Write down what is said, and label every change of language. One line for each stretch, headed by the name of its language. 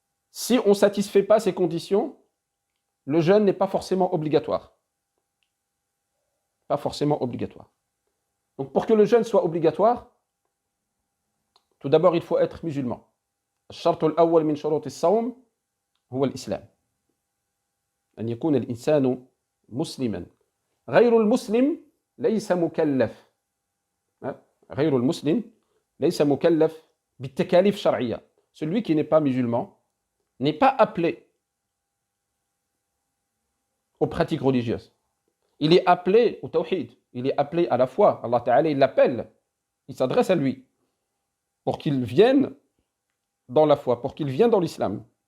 French: Si on ne satisfait pas ces conditions, le jeûne n'est pas forcément obligatoire. Pas forcément obligatoire. Donc pour que le jeûne soit obligatoire, tout d'abord il faut être musulman.
Arabic: الشرط الأول من شروط الصوم هو الإسلام. أن يكون الإنسان مسلما. غير المسلم ليس مكلف. غير المسلم ليس مكلف بالتكاليف الشرعية.
French: Celui qui n'est pas musulman n'est pas appelé aux pratiques religieuses. Il est appelé au tawhid, il est appelé à la foi. Allah Ta'ala, il l'appelle, il s'adresse à lui pour qu'il vienne dans la foi, pour qu'il vienne dans l'islam.